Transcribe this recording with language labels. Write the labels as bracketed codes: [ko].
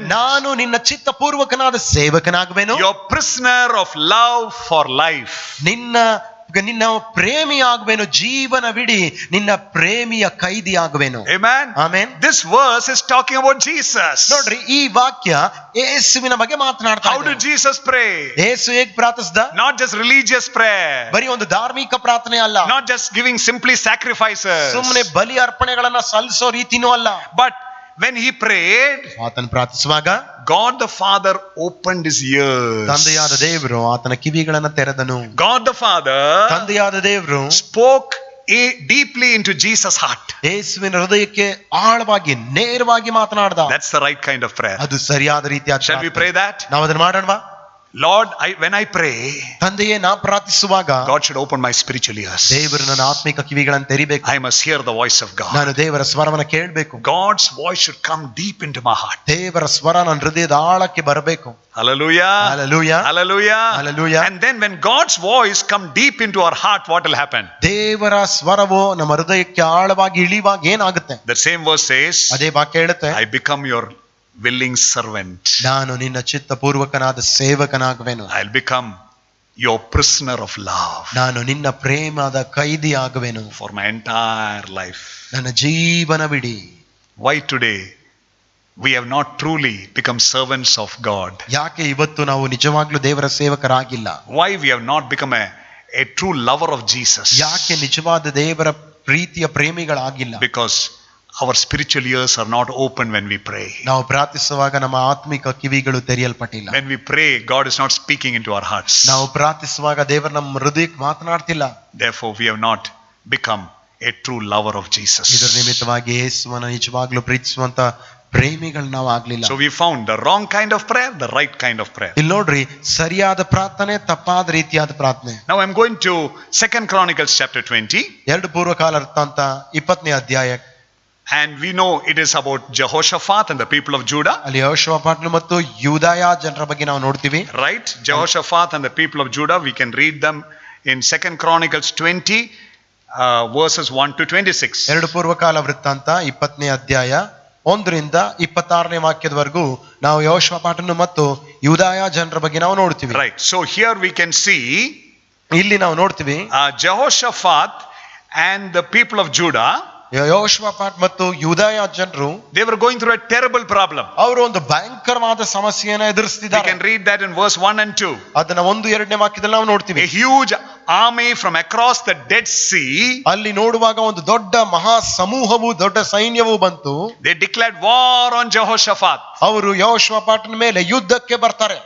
[kn] ನಾನು ನಿನ್ನ ಚಿತ್ತಪೂರ್ವಕನಾದ ಸೇವಕನಾಗುವೆನು. [en] your prisoner of love for life. [kn] ನಿನ್ನ ಪ್ರೇಮಿ ಆಗುವೆನು, ಜೀವನವಿಡೀ ನಿನ್ನ ಪ್ರೇಮಿಯ ಕೈದಿ ಆಗುವೆನು. [en] Amen. [kn] Amen. [en] This verse is talking about Jesus. [kn] ನೋಡ್ರಿ, ಈ ವಾಕ್ಯ ಯೇಸುವಿನ ಬಗ್ಗೆ ಮಾತನಾಡ್ತಾ [en] How [kn] ಇದೆ. [en] did Jesus pray? [kn] ಯೇಸು ಹೇಗೆ ಪ್ರಾರ್ಥಿಸಿದ? [en] Not just religious prayer, [kn] ಬರೀ ಒಂದು ಧಾರ್ಮಿಕ ಪ್ರಾರ್ಥನೆ ಅಲ್ಲ, [en] not just giving simply sacrifices, [kn] ಸುಮ್ಮನೆ ಬಲಿ ಅರ್ಪಣೆಗಳನ್ನ ಸಲ್ಲಿಸೋ ರೀತಿನೂ ಅಲ್ಲ. [en] but when he prayed, [kn] ಆತನ ಪ್ರಾರ್ಥಿಸುವಾಗ [en] God the Father opened his ears. [kn] ತಂದೆಯಾದ ದೇವರು ಆತನ ಕಿವಿಗಳನ್ನ ತೆರೆದನು. [en] God the Father [kn] ತಂದೆಯಾದ ದೇವರು [en] spoke deeply into Jesus' heart. [kn] ಯೇಸುವಿನ ಹೃದಯಕ್ಕೆ ಆಳವಾಗಿ ನೇರವಾಗಿ ಮಾತನಾಡ್ದ. [en] That's the right kind of prayer. [kn] ಅದು ಸರಿಯಾದ ರೀತಿಯಾದ [en] Shall we pray that? [kn] ನಾವು ಅದನ್ನ ಮಾಡೋಣವಾ? [en] Lord, when I pray, [kn] ತಂದೆಯೇ, ನಾ ಪ್ರಾರ್ಥಿಸುವಾಗ [en] God should open my spiritual ears. [kn] ದೇವರು ನನ್ನ ಆತ್ಮಿಕ ಕಿವಿಗಳನ್ನು ತೆರಿಬೇಕು. [en] I must hear the voice of God. [kn] ನಾನು ದೇವರ ಸ್ವರವನ್ನ ಕೇಳಬೇಕು. [en] God's voice should come deep into my heart. [kn] ದೇವರ ಸ್ವರ ನನ್ನ ಹೃದಯದ ಆಳಕ್ಕೆ ಬರಬೇಕು. [en] Hallelujah. Hallelujah. Hallelujah. Hallelujah. And then when God's voice come deep into our heart, what will happen? [kn] ದೇವರ ಸ್ವರವು ನಮ್ಮ ಹೃದಯಕ್ಕೆ ಆಳವಾಗಿ ಇಳಿವಾಗ ಏನಾಗುತ್ತೆ? [en] The same verse says, [kn] ಅದೇ ವಾಕ್ಯ ಹೇಳುತ್ತೆ, [en] I become your willing servant. [kn] ನಾನು ನಿನ್ನ ಚಿತ್ತಪೂರ್ವಕನಾದ ಸೇವಕನಾಗುವೆನು. [en] I'll become your prisoner of love. [kn] ನಾನು ನಿನ್ನ ಪ್ರೇಮದ ಕೈದಿ ಆಗುವೆನು [en] For my entire life. [kn] ನನ್ನ ಜೀವನವಿಡೀ. [en] Why today we have not truly become servants of God? [kn] ಯಾಕೆ ಇವತ್ತು ನಾವು ನಿಜವಾಗ್ಲೂ ದೇವರ ಸೇವಕರಾಗಿಲ್ಲ? [en] Why we have not become a true lover of Jesus? [kn] ಯಾಕೆ ನಿಜವಾದ ದೇವರ ಪ್ರೀತಿಯ ಪ್ರೇಮಿಗಳಾಗಿಲ್ಲ? [en] Because our spiritual ears are not open when we pray. [kn] ನಾವು ಪ್ರಾರ್ಥಿಸುವಾಗ ನಮ್ಮ ಆತ್ಮಿಕ ಕಿವಿಗಳು ತೆರೆಯಲ್ಪಟ್ಟಿಲ್ಲ. [en] When we pray, God is not speaking into our hearts. [kn] ನಾವು ಪ್ರಾರ್ಥಿಸುವಾಗ ದೇವರು ನಮ್ಮ ಹೃದಯಕ್ಕೆ ಮಾತನಾಡ್ತಿಲ್ಲ. [en] Therefore we have not become a true lover of Jesus. [kn] ಇದರ ನಿಮಿತ್ತವಾಗಿ ಯೇಸುವನ್ನ ನಿಜವಾಗ್ಲೂ ಪ್ರೀತಿಸುವಂತ ಪ್ರೇಮಿಗಳು ನಾವು ಆಗ್ಲಿಲ್ಲ. [en] So we found the wrong kind of prayer, the right kind of prayer. [kn] ಇಲ್ಲಿ ನೋಡ್ರಿ, ಸರಿಯಾದ ಪ್ರಾರ್ಥನೆ, ತಪ್ಪಾದ ರೀತಿಯಾದ ಪ್ರಾರ್ಥನೆ. [en] Now I'm going to 2 Chronicles chapter 20. [kn] 2 ಪೂರ್ವಕಾಲ ವೃತ್ತಾಂತ 20ನೇ ಅಧ್ಯಾಯ. [en] And we know it is about Jehoshaphat and the people of Judah. [kn] ಅಲ್ಲಿ ಯೆಹೋಷಾಫಾಟನು ಮತ್ತು ಯೂದಾಯ ಜನರ ಬಗ್ಗೆ ನಾವು ನೋಡ್ತೀವಿ. [en] Right? Jehoshaphat and the people of Judah, we can read them in 2 Chronicles 20 verses 1 to 26. [kn] 2 ಪೂರ್ವಕಾಲ ವೃತ್ತಾಂತ 20ನೇ ಅಧ್ಯಾಯ 1ರಿಂದ 26ನೇ ವಾಕ್ಯದವರೆಗೂ ನಾವು ಯೆಹೋಷಾಫಾಟನು ಮತ್ತು ಯೂದಾಯ ಜನರ ಬಗ್ಗೆ ನಾವು ನೋಡ್ತೀವಿ. [en] Right. So here we can see [kn] ಇಲ್ಲಿ ನಾವು ನೋಡ್ತೀವಿ [en] Jehoshaphat and the people of Judah, [kn] ಯೆಹೋಷಾಫಾಟ್ ಮತ್ತು ಯೂದಾಯ ಜನರು [en] they were going through a terrible problem. [kn] ಅವರು ಒಂದು ಭಯಂಕರವಾದ ಸಮಸ್ಯೆಯನ್ನು [en] We [kn] ಎದುರಿಸ್ತಿದ್ದಾರೆ. [en] can read that in verse 1 and 2. [kn] ಅದನ್ನ 1-2ನೇ ವಾಕ್ಯದಲ್ಲಿ ನಾವು ನೋಡ್ತೀವಿ. [en] A huge army from across the Dead Sea, [kn] ಅಲ್ಲಿ ನೋಡುವಾಗ ಒಂದು ದೊಡ್ಡ ಮಹಾ ಸಮೂಹವು, ದೊಡ್ಡ ಸೈನ್ಯವು ಬಂತು. [en] they declared war on Jehoshaphat. [kn] ಅವರು ಯೆಹೋಷಾಫಾಟನ ಮೇಲೆ ಯುದ್ಧಕ್ಕೆ ಬರ್ತಾರೆ.